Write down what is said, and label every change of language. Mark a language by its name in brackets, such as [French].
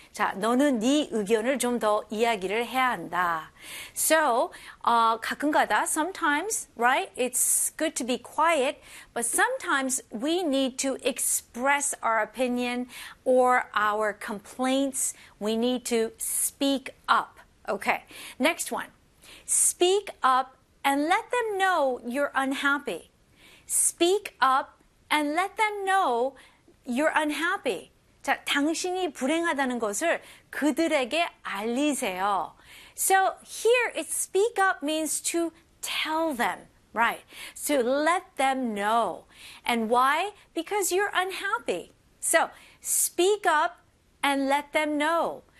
[Korean] 자, 너는 네 의견을 좀 더 이야기를 해야 한다. [English] So, [Korean] 가끔가다, [English] sometimes, right? It's good to be quiet, but sometimes we need to express our opinion or our complaints. We need to speak up. Okay, next one. Speak up and let them know you're unhappy. Speak up and let them know you're unhappy. [Korean] 자, 당신이 불행하다는 것을 그들에게 알리세요. [English] So here it speak up means to tell them, right? To let them know. And why? Because you're unhappy. So speak up and let them know.